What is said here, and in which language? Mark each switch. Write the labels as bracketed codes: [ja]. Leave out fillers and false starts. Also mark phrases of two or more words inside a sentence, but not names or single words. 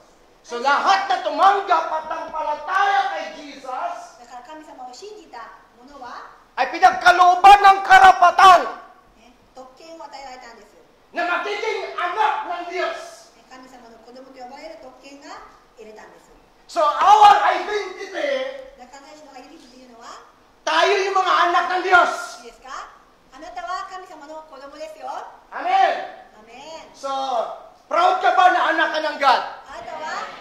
[tl] So lahat na tumanggap at nangpalataya kay Jesus [ja] だから神様を信じた者は、 [tl] ay pinagkalooban ng karapatan [ja] ね、特権を与えられたんです。 [tl] na magiging anak ng Diyos. [ja] 神様の子供と呼ばれる特権が得れたんです。 [en] So our identity, [ja] だから私のアイデンティティというのは、 [tl] tayo yung mga anak ng Diyos. [ja] いいですか？あなたは神様の子供ですよ。 [tl] Amen. [ja] アメン。 [tl] So, proud ka ba na anak ka ng God? [ja] あなたは